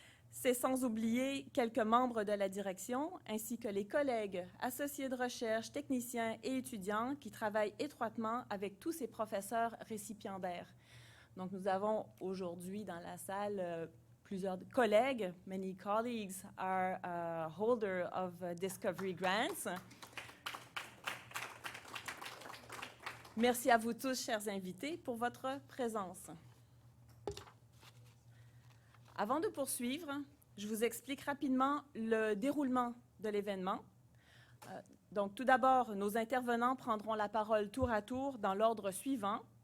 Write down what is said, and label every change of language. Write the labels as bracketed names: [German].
[French] C'est sans oublier quelques membres de la direction, ainsi que les collègues, associés de recherche, techniciens et étudiants qui travaillent étroitement avec tous ces professeurs récipiendaires. Donc, nous avons aujourd'hui dans la salle plusieurs collègues. [English] Many colleagues are holder of Discovery Grants. [French] Merci à vous tous, chers invités, pour votre présence. Avant de poursuivre, je vous explique rapidement le déroulement de l'événement. Donc, tout d'abord, nos intervenants prendront la parole tour à tour dans l'ordre suivant.